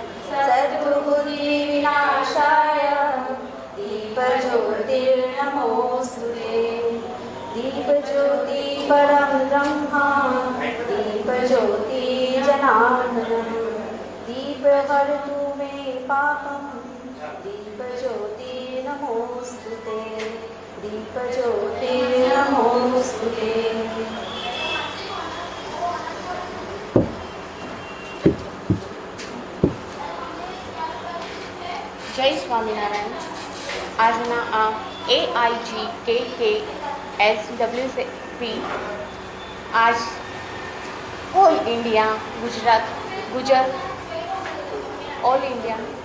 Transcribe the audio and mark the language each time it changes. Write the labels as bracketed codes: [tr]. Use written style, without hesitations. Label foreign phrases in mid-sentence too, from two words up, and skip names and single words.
[sa] सद्बुद्धिविनाशाय दीपज्योतिर्नमोऽस्तुते दीपज्योति परं ब्रह्म दीपज्योति जनार्दनं दीपहर्तु मे पापं दीपज्योति नमोऽस्तुते दीपज्योति नमोऽस्तुते। [gu] જય સ્વામિનારાયણ. આજના આ AIGKKSWP આજ [en] all India [gu] ગુજર [en] all India